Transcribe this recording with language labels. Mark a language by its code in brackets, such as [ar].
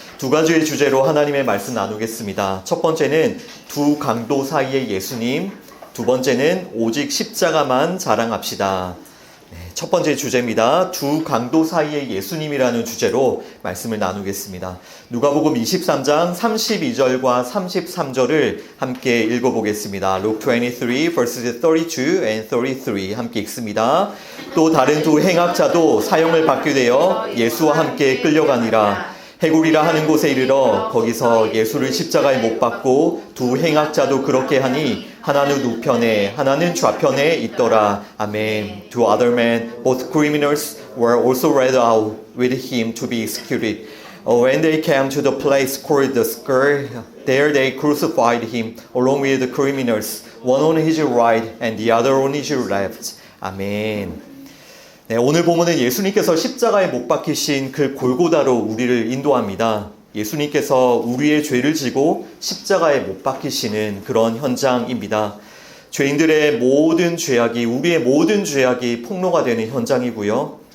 [ko] 두 가지의 주제로 하나님의 말씀 나누겠습니다. 첫 번째는 두 강도 사이의 예수님, 두 번째는 오직 십자가만 자랑합시다. 첫 번째 주제입니다. 두 강도 사이의 예수님이라는 주제로 말씀을 나누겠습니다. 누가복음 23장 32절과 33절을 함께 읽어보겠습니다. Luke 23 verses 32 and 33 함께 읽습니다. 또 다른 두 행악자도 사형을 받게 되어 예수와 함께 끌려가니라. 해골이라 하는 곳에 이르러 거기서 예수를 십자가에 못 박고 두 행악자도 그렇게 하니 하나는 우편에 하나는 좌편에 있더라. 아멘. [en] Two other men, both criminals, were also led out with him to be executed. When they came to the place called the Square, there they crucified him along with the criminals, one on his right and the other on his left. [ko] 아멘. 네, 오늘 본문은 예수님께서 십자가에 못 박히신 그 골고다로 우리를 인도합니다. 예수님께서 우리의 죄를 지고 십자가에 못 박히시는 그런 현장입니다. 죄인들의 모든 죄악이, 우리의 모든 죄악이 폭로가 되는 현장이고요.